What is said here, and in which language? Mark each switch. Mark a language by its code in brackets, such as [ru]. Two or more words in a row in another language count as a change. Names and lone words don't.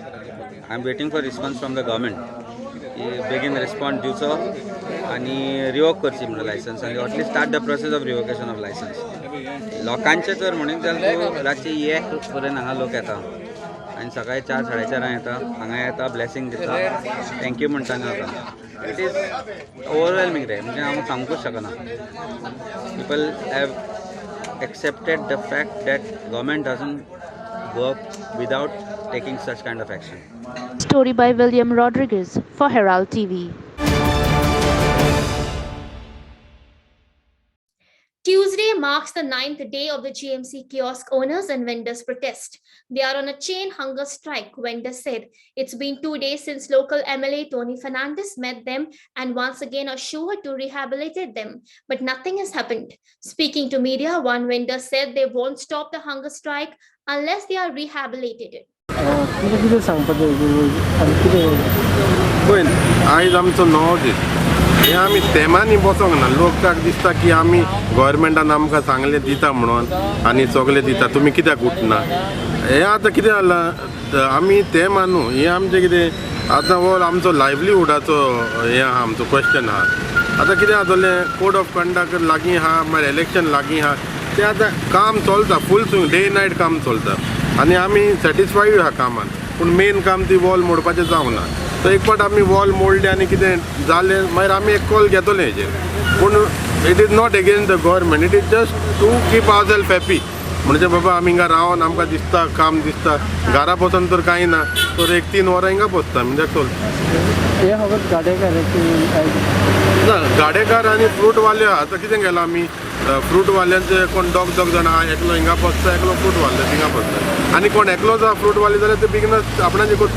[en] I am waiting for response from the government [kok] की बेगीन रिस्पॉन्स दिवचो आणि रिवोक करची म्हणून लायसन्स आनी [en] at least start the process of revocation of license. [kok] लोकांचे जर म्हणून जाल्यार रातची 1 पर्यंत हांगा लोक येता आनी सकाळी 4 4:30 येता हांगा येता ब्लेसिंग दिता थँक्यू म्हणटा वता. [en] it is overwhelming [kok] रे म्हणजे हांव सांगूंकच शकना. [en] people have accepted the fact that government doesn't work without taking such kind of action. Story by William Rodriguez for Herald TV. Tuesday marks the 9th day of the GMC kiosk owners and vendors protest. They are on a chain hunger strike, vendors said. It's been 2 days since local MLA Tony Fernandez met them and once again assured to rehabilitate them, but nothing has happened. Speaking to media, one vendor said they won't stop the hunger strike unless they are rehabilitated. [kok] कितें सांगपाचें पळय आयज आमचो 9 दीस हे आमी तेमांनी बसोंक ना. लोकांक दिसता की आमी गोवोरमेंटान आमकां सांगलें दिता म्हणून आनी सगळें दिता तुमी कित्याक उठना. हें आतां कितें जालां आमी तें मानू. हें आमचें कितें आतां हो आमचो लायव्हलीहुडाचो हें आहा आमचो क्वेश्चन आहा. आतां कितें जातलें [en] code of conduct [kok] लागीं आहा मागीर इलेक्शन लागीं आहा. तें आतां काम चलता [en] full swing day night [kok] काम चलता आनी आमी सॅटिस्फायड आहा कामान. पूण मेन काम ती वॉल मोडपाचें जावंक ना. तो एक फावट आमी वॉल मोडले आनी कितें जालें मागीर आमी एक कॉल घेतले हेजेर. [en] पूण it is not against the government. it is just to keep our self happy. [kok] म्हणजे बाबा आमी हिंगा रावन आमकां दिसता काम दिसता घरा बसून तर कांय ना तर 1-3 वरां हिंगा बसता म्हणजे चल. ना गाडेकार आनी फ्रूटवाले आतां कितें केलां आमी फ्रूटवाल्यांचे कोण दोग जाण आहा एकलो हिंगा बसता एकलो फ्रूटवाले थिंगा बसता आनी कोण एकलोच आहा फ्रूटवाले जाल्यार ते बिगनस आपणाचे करता.